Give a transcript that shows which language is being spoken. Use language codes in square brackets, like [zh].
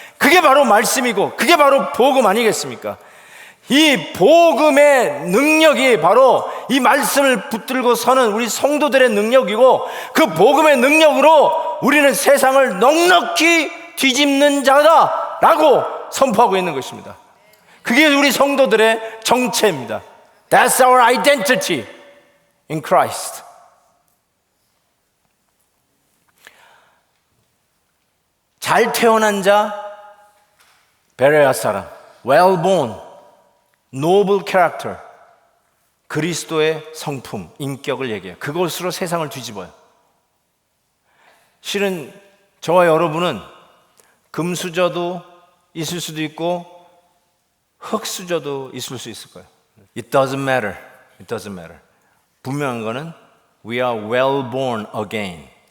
[ko] 그게 바로 말씀이고 그게 바로 복음 아니겠습니까? 이 복음의 능력이 바로 이 말씀을 붙들고 서는 우리 성도들의 능력이고 그 복음의 능력으로 우리는 세상을 넉넉히 뒤집는 자다라고 선포하고 있는 것입니다. 그게 우리 성도들의 정체입니다. [en] That's our identity in Christ. [ko] 잘 태어난 자, 베레아 사람, [en] well born, noble character, [ko] 그리스도의 성품, 인격을 얘기해요. 그것으로 세상을 뒤집어요. 실은 저와 여러분은 금수저도 있을 수도 있고 흙수저도 있을 수 있을 거예요. [en] It doesn't matter. It doesn't matter. [ko] 분명한 거는 [en] we are well born again.